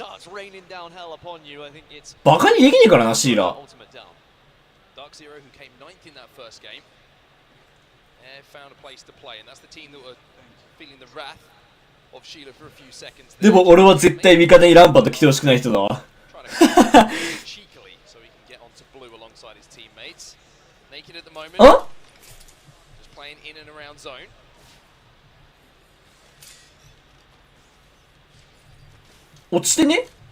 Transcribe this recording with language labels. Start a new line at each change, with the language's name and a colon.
Japanese: バカにできねえからな、シーラ。
English: Dark Zero, who came 9th in that first game, found a place to play, and that's the team that were feeling the wrath of Sheila for a few seconds.
Japanese: でも俺は絶対味方にランパーと来てほしくない人だわ。
English: Cheekily, so he can get onto blue alongside his teammates. Naked at the moment. Huh? Just playing in and around zone.
Japanese: 落ちてね。